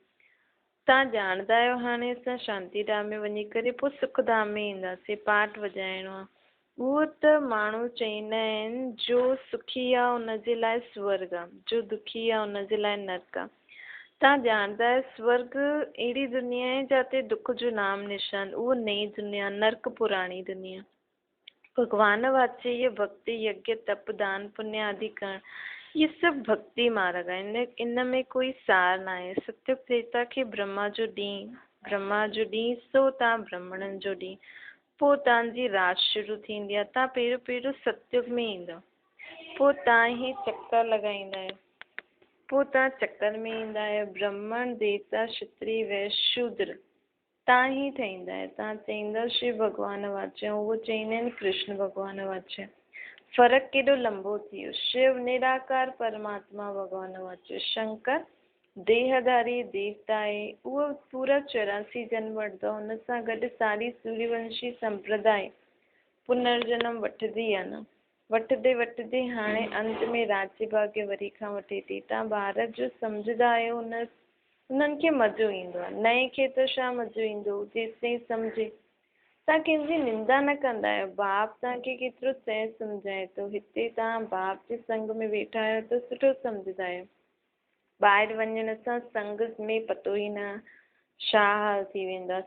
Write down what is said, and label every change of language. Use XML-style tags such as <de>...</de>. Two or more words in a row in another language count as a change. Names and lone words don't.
<sd>तव्हां ॼाणंदा आहियो हाणे असां शांतीधाम में वञी करे पोइ सुखधाम में ईंदासीं, पाठ वॼाइणो आहे। उहो त माण्हू चईंदा आहिनि जो सुखी आहे हुनजे लाइ स्वर्ग आहे, जो दुखी आहे हुनजे लाइ नरक आहे। तव्हां ॼाणंदा आहियो स्वर्ग अहिड़ी दुनिया आहे जिते दुख जो नाम निशान, उहो नई दुनिया, नरक पुराणी दुनिया। भगवान वाचे ये भक्ति यज्ञ तप दान पुण्य आदि करण, ये सब भक्ति मार्ग आहे। इन में कोई सार न आहे। सत्युग त्रेता खे ब्रह्मा जो ॾींहुं सो तव्हां ब्राह्मणनि जो ॾींहुं, पोइ तव्हांजी रात शुरू थींदी आहे। तव्हां पहिरियों सत्युग में ईंदव, पोइ तव्हां ई चक्कर लॻाईंदा आहियो, पोइ तव्हां चक्कर में ईंदा आहियो। ब्राह्मण देवता क्षत्रिय वैश्य शूद्र तव्हां ई ठहींदा आहियो। तव्हां चईंदव शिव भॻवान वाचा, उहो चईंदा आहिनि कृष्ण भॻवान वाचा। फ़र्क़ु केॾो लंबो थी वियो। शिव निराकार परमात्मा भॻवान वाचा, शंकर देहधारी देवता आहे, उहो पूरा 84 जन्म वठंदो, हुन सां गॾु सारी सूर्यवंशी संप्रदाय पुनर्जन्म वठंदी आहे न, वठंदे हाणे अंत में राज्य भाग्य वरी खां वठे थी। तव्हां भारत जो सम्झंदा आहियो, उन्हनि खे मज़ो ईंदो आहे, नए खे त छा मज़ो ईंदो जेसिताईं सम्झे। तव्हां कंहिंजी निंदा न कंदा आहियो, बाप तव्हांखे केतिरो सही सम्झाए थो। हिते तव्हां बाप जे संग में वेठा आहियो त सुठो सम्झंदा आहियो, ॿाहिरि वञण सां संग में पतो ई न छा हाल थी वेंदो आहे।</sd>